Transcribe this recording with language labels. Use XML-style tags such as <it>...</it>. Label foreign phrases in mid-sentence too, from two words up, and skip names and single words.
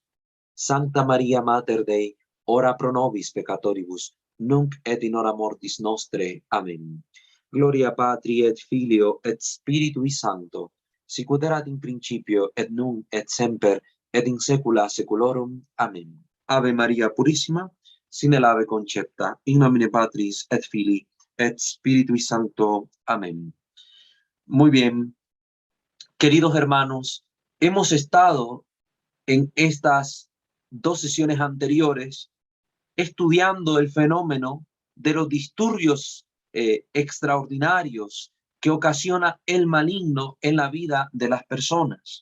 <la>Sancta Maria Mater Dei, ora pro nobis peccatoribus, nunc et in hora mortis nostre. Amén. Gloria Patri et Filio et Spiritui Sancto, sicut erat in principio et nunc et semper et in saecula saeculorum. Amén.</la> <es>Ave Maria Purísima, sin el ave concepta,</es> <la>in nomine Patris et Filii et Spiritui Sancto. Amén.</la> <es>Muy bien, queridos hermanos, hemos estado en estas dos sesiones anteriores estudiando el fenómeno de los disturbios extraordinarios que ocasiona el maligno en la vida de las personas.</es>